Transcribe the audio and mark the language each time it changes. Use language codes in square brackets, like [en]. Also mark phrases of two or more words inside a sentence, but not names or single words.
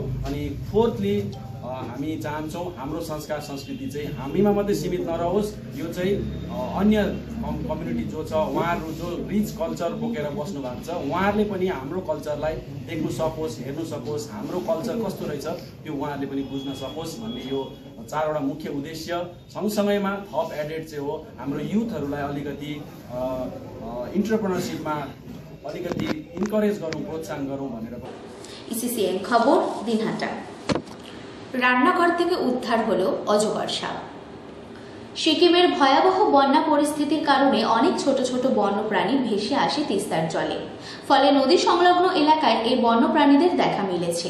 [ne] अनि फोर्थली हामी चाहन्छौँ हाम्रो संस्कार संस्कृति चाहिँ हामीमा मात्रै सीमित नरहोस्, यो चाहिँ अन्य कम्युनिटी जो छ उहाँहरू जो [en] rich culture [ne] बोकेर बस्नु भएको छ उहाँहरूले पनि हाम्रो कल्चरलाई देख्नु सकोस्, हेर्नु सकोस्, हाम्रो कल्चर कस्तो रहेछ त्यो उहाँहरूले पनि बुझ्न सकोस् भन्ने यो 4वटा मुख्य उद्देश्य। सँगसँगैमा थप एडेड चाहिँ हो हाम्रो युथहरूलाई अलिकति इन्टरप्रेनरसिपमा अलिकति इन्करेज गरौँ, प्रोत्साहन गरौँ भनेर। [bn] ইসিসিএন খবর দিনহাটা। রান্নাঘর থেকে উদ্ধার হলো অজগর সাপ। সিকিমের ভয়াবহ বন্যা পরিস্থিতির কারণে অনেক ছোট ছোট বন্যপ্রাণী ভেসে আসে তিস্তার জলে, ফলে নদী সংলগ্ন এলাকায় এই বন্যপ্রাণীদের দেখা মিলেছে।